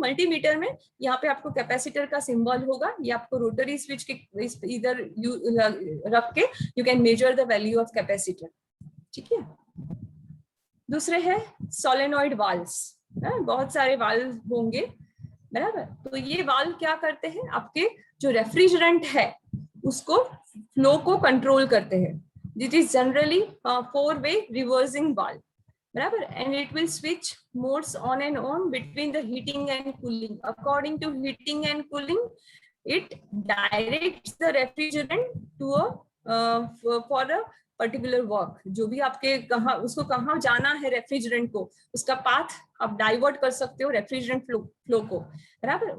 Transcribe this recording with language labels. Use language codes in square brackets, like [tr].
[hi] Multimeter में यहाँ पे आपको कैपेसिटर का सिंबल होगा, ये आपको रोटरी स्विच के इधर रख के [en] you can measure the value of capacitor, [hi] ठीक है। दूसरे है सोलेनॉइड वाल्व्स, बहुत सारे वाल्व होंगे, बराबर। तो ये वाल्व क्या करते हैं, आपके जो रेफ्रिजरेंट है उसको फ्लो को कंट्रोल करते हैं। [en] It is generally a 4-way reversing valve, बराबर, and it will switch modes on and on between the heating and cooling. According to heating and cooling, it directs the refrigerant to for a [hi] particular work, जो भी आपके उसको कहाँ जाना है refrigerant को, उसका पाथ आप डाइवर्ट कर सकते हो रेफ्रिजरेंट फ्लो को, बराबर।